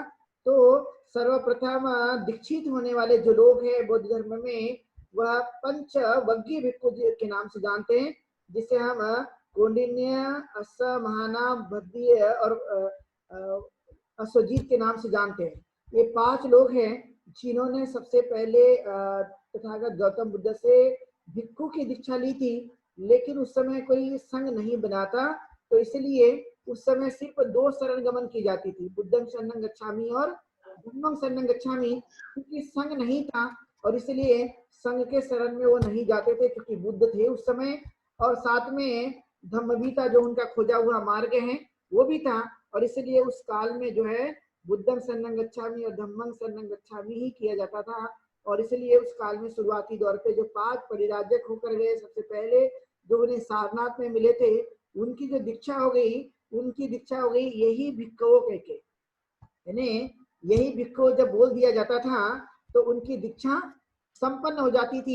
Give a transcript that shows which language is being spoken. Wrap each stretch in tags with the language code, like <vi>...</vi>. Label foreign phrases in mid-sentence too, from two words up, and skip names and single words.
<hi>तो सर्वप्रथम दीक्षित होने वाले जो लोग हैं बौद्ध धर्म में, वह पंचवग्गी भिक्खु के नाम से जानते हैं, जिसे हम कौंडिन्य, असमहाना, भद्दीय और अश्वजीत के नाम से जानते हैं। ये 5 लोग हैं जिन्होंने सबसे पहले तथागत गौतम बुद्ध से भिक्खु की दीक्षा ली थी। लेकिन उस समय कोई संघ नहीं बना था, तो इसलिए उस समय सिर्फ 2 शरण गमन की जाती थी,</hi> <pi>बुद्धं शरणं गच्छामि और धम्मं शरणं गच्छामि।</pi> <hi>क्योंकि संघ नहीं था और इसलिए संघ के शरण में वो नहीं जाते थे, क्योंकि बुद्ध थे उस समय, और साथ में धम्म भी था जो उनका खोजा हुआ मार्ग है वो भी था। और इसलिए उस काल में जो है</hi> <pi>बुद्धं शरणं गच्छामि</pi> <hi>और</hi> <pi>धम्मं शरणं गच्छामि</pi> <hi>ही किया जाता था। और इसलिए उस काल में शुरुआती दौर पे जो 5 परिराजक होकर गए सबसे पहले, जो उन्हें सारनाथ में मिले थे, उनकी जो दीक्षा हो गई, उनकी दीक्षा हो गई यही भिक्खुओं कह के। यानी यही भिक्खु जब बोल दिया जाता था तो उनकी दीक्षा संपन्न हो जाती थी।</hi>